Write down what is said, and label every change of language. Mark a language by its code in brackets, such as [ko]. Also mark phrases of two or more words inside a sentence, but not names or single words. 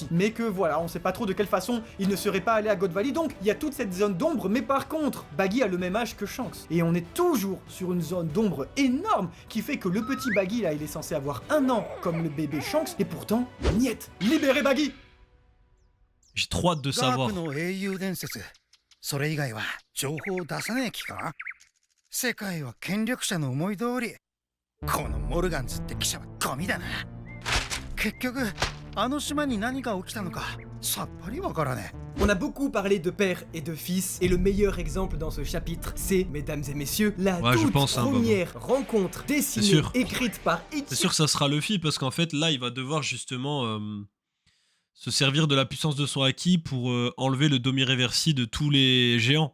[fr] Mais que voilà, on sait pas trop de quelle façon il ne serait pas allé à God Valley, donc il y a toute cette zone d'ombre, mais par contre, Baggy a le même âge que Shanks. Et on est toujours sur une zone d'ombre énorme qui fait que le petit Baggy là, il est censé avoir 1 an comme le bébé Shanks, et pourtant, niet, libérez Baggy. J'ai trop hâte de [ja] ガー [fr] savoir. [ja] プの英雄伝説、それ以外は情報を出さねえ気か？世界は権力者の思い通り。このモルガンズって記者はゴミだな。結局、あの島に何が起きたのかさっぱりわからねえ。 [fr] On a beaucoup parlé de père et de fils, et le meilleur exemple dans ce chapitre, c'est, mesdames et messieurs, la Ouais, je toute pense, hein, première rencontre dessinée, sûr. écrite par C'est Eiichiro sûr que ça sera Luffy parce qu'en fait, là, il va devoir justement se servir de la puissance de son haki pour enlever le Domi Reversi de tous les géants.